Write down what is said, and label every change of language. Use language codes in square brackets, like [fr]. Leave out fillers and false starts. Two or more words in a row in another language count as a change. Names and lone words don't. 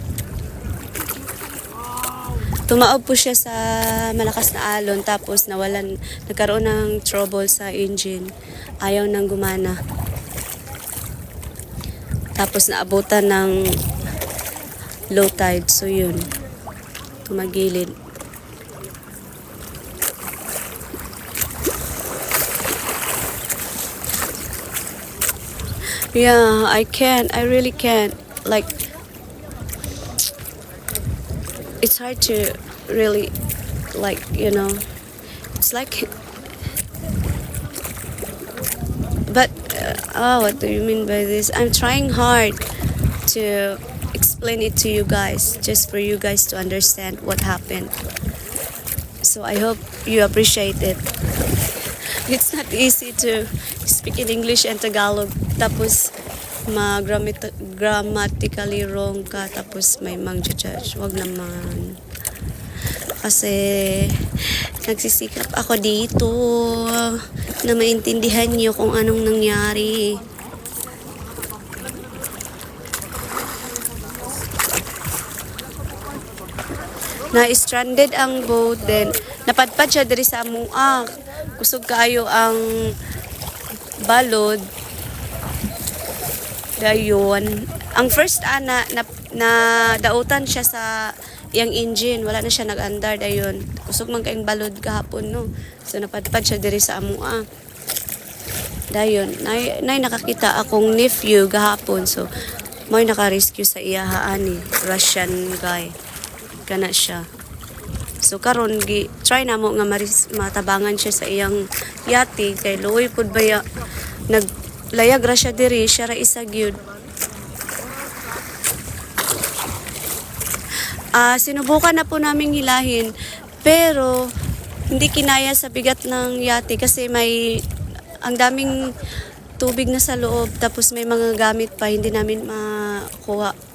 [tl] Tumaob po siya sa malakas na alon tapos nagkaroon ng trouble sa engine. Ayaw nang gumana. Tapos naabutan ng low tide. So yun, tumagilid. [en] Yeah, I really can't. Like, it's hard to really, it's like, but, what do you mean by this? I'm trying hard to explain it to you guys, just for you guys to understand what happened. So I hope you appreciate it. It's not easy to speak in English and Tagalog, [tl] tapos grammatically wrong ka, tapos may mang-judge. Wag naman. Kasi nagsisikap ako dito na maintindihan niyo kung anong nangyari. [ceb] Na-stranded ang boat, then napadpad siya diri sa among kusog kaayo ang balod. Dayon, ang first na dautan siya sa iyang engine, wala na siya nag-andar. Dayon, kusog man kaing balod kahapon, no. So napadpad siya diri sa among dayon, nay nakakita akong nephew gahapon, so may naka-rescue sa iyahaan ni [en] Russian guy [ceb] kana siya. So karon try na mo nga matabangan siya sa iyang yate kay luoy pud baya naglayag ra siya diri, siya ra isa gyud. [tl] Sinubukan na po naming hilahin, pero hindi kinaya sa bigat ng yate kasi ang daming tubig na sa loob, tapos may mga gamit pa hindi namin makuha.